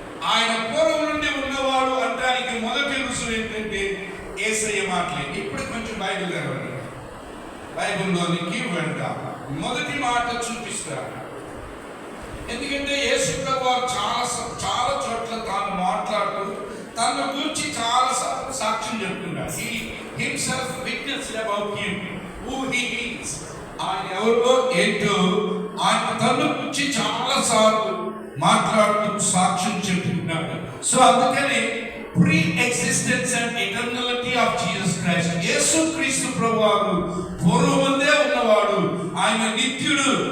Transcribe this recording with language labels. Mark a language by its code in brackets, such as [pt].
[te] ఆయన పూర్వం నుండి ఉన్నవాడు అంటానికి మొదటి రుసువు ఏంటంటే యేసయ్య మాటలే. ఇప్పుడు కొంచెం బైబిల్ తెరవండి, బైబిల్లోనికి వెళ్దాం. మొదటి మాట చూపిస్తాను. ఎందుకంటే యేసు ప్రభు చాలా చోట్ల తాను మాట్లాడుతూ తన గురించి చాలా సాక్ష్యం చెప్తున్నాడు. [en] He himself witnessed about him, who he is. [te] ఆయన ఎవరో ఏంటో ఆయన తన గురించి చాలా సార్లు మాట్లాడుతూ సాక్ష్యం చెప్తున్నాడు. సో అందుకని [en] preexistence and eternality of Jesus Christ, [te] యేసుక్రీస్తు ప్రభువారు పూర్వముందే ఉన్నవాడు. ఆయన నిత్యుడు.